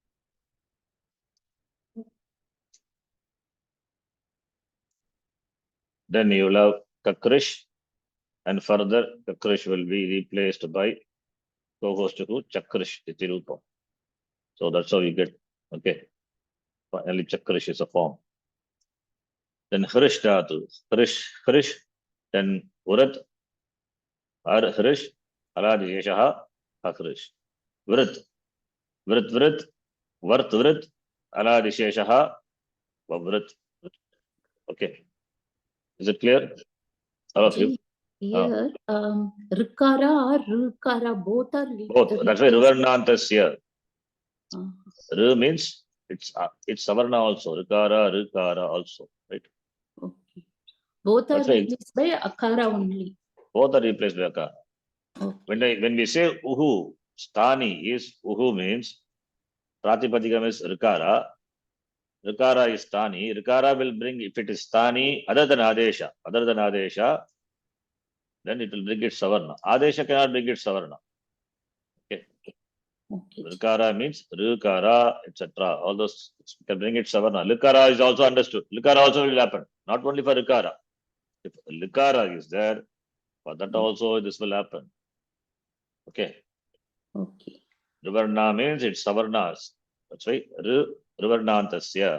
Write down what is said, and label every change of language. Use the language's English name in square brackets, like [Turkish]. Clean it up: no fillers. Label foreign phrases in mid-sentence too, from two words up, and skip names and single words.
[English] Then you will have Kakrish, and further Kakrish will be replaced by co-host to Chakrish, Itirupa. So that's how you get, okay. Finally, Chakrish is a form. Then Hrish Dhatu, Hrish, then Urat, Ar Hrish, Aladishesha, Hakrish. Vrit, Vrit, Aladishesha, Vrit. Okay. Is it clear? All of you? Here, Rukara or Rukara, both are both. That's why Ruvarnantasya. Ru means it's Savarna also. Rukara also. Right? Okay. Both are replaced by Akara only. Both are replaced by Akara. Okay. When we say Uhu, Sthani is Uhu means Pratipadikam is Rukara. Rukara is Sthani. Rukara will bring, if it is Sthani, other than Adesha, then it will bring its Savarna. Adesha cannot bring its Savarna. Okay. Rukara means Rukara, etc. All those can bring its Savarna. Lukara is also understood. Lukara also will happen. Not only for Rukara. If Lukara is there, for that also this will happen. Okay. Ruvarna means it's Savarnas. That's why Ruvarnantasya.